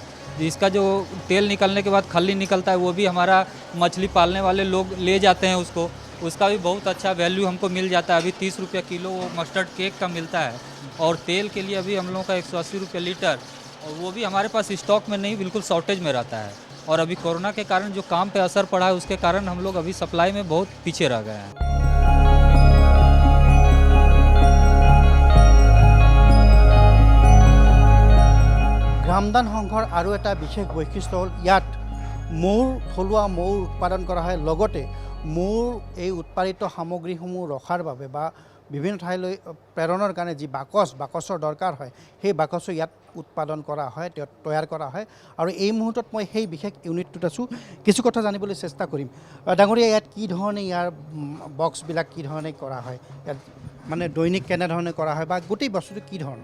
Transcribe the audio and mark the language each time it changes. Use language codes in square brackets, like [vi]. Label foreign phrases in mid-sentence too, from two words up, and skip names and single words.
[hi] इसका जो तेल निकलने के बाद खल्ली निकलता है वो भी हमारा मछली पालने वाले लोग ले जाते हैं उसका भी बहुत अच्छा वैल्यू हमको मिल जाता है। अभी 30 रुपये किलो वो [en] mustard cake [hi] का मिलता है और तेल के लिए अभी हम लोगों का 180 रुपये लीटर और वो भी हमारे पास स्टॉक में नहीं बिल्कुल शॉर्टेज में रहता है और अभी कोरोना के कारण जो काम पे असर पड़ा है उसके कारण हम लोग अभी सप्लाई में बहुत पीछे रह गए हैं। [as] গ্ৰামদান সংঘৰ আৰু এটা বিশেষ বৈশিষ্ট্য হ'ল ইয়াত মৌৰ থলুৱা মৌৰ উৎপাদন কৰা হয় লগতে মৌৰ এই উৎপাদিত সামগ্ৰীসমূহ ৰখাৰ বাবে বা বিভিন্ন ঠাইলৈ প্ৰেৰণৰ কাৰণে যি বাকচৰ দৰকাৰ হয় সেই বাকচো ইয়াত উৎপাদন কৰা হয় তৈয়াৰ কৰা হয় আৰু এই মুহূৰ্তত মই সেই বিশেষ ইউনিটটোত আছোঁ কিছু কথা জানিবলৈ চেষ্টা কৰিম ডাঙৰীয়া ইয়াত কি ধৰণে ইয়াৰ বক্সবিলাক কি ধৰণে কৰা হয় ইয়াত মানে দৈনিক কেনেধৰণে কৰা হয় বা গোটেই বস্তুটো কি ধৰণৰ